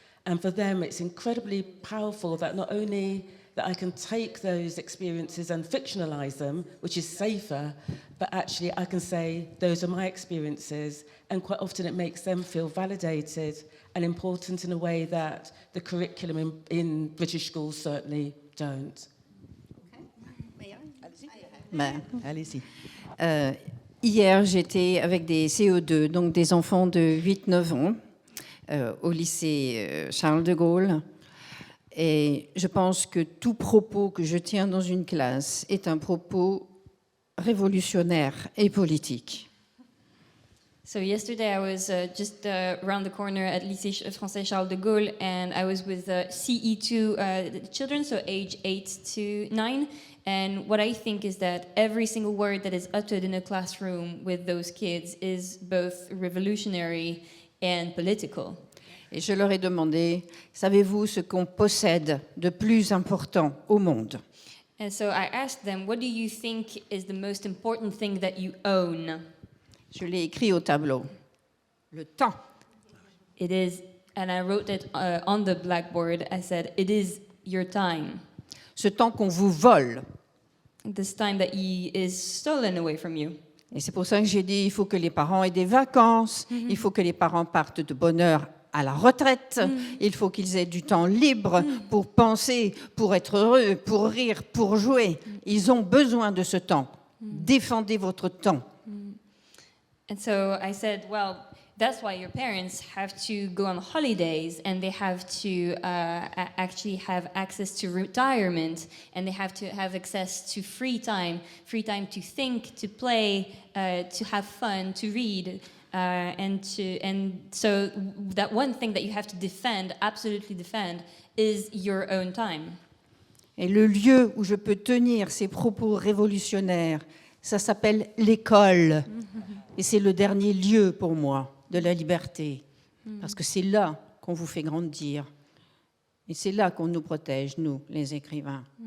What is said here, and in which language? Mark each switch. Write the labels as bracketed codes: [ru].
[en] and for them it's incredibly powerful that not only that I can take those experiences and fictionalize them, which is safer, but actually I can say those are my experiences, and quite often it makes them feel validated and important in a way that the curriculum in British schools certainly don't. [fr] Allez-y. Hier, j'étais avec des CO2, donc des enfants de 8-9 ans, au lycée Charles de Gaulle. Et je pense que tout propos que je tiens dans une classe est un propos révolutionnaire et politique. [en] So yesterday I was just around the corner at Lycée Français Charles de Gaulle, and I was with CE2 children, so age 8 to 9. And what I think is that every single word that is uttered in a classroom with those kids is both revolutionary and political. [fr] Et je leur ai demandé, savez-vous ce qu'on possède de plus important au monde? [en] And so I asked them, what do you think is the most important thing that you own? [fr] Je l'ai écrit au tableau. Le temps. [en] It is, and I wrote it on the blackboard. I said, it is your time. [fr] Ce temps qu'on vous vole. [en] This time that is stolen away from you. [fr] Et c'est pour ça que j'ai dit, il faut que les parents aient des vacances, il faut que les parents partent de bonne heure à la retraite, il faut qu'ils aient du temps libre pour penser, pour être heureux, pour rire, pour jouer. Ils ont besoin de ce temps. Défendez votre temps. [en] And so I said, well, that's why your parents have to go on holidays, and they have to actually have access to retirement, and they have to have access to free time to think, to play, to have fun, to read. And so that one thing that you have to defend, absolutely defend, is your own time. [fr] Et le lieu où je peux tenir ces propos révolutionnaires, ça s'appelle l'école. Et c'est le dernier lieu pour moi de la liberté. Parce que c'est là qu'on vous fait grandir. Et c'est là qu'on nous protège, nous, les écrivains.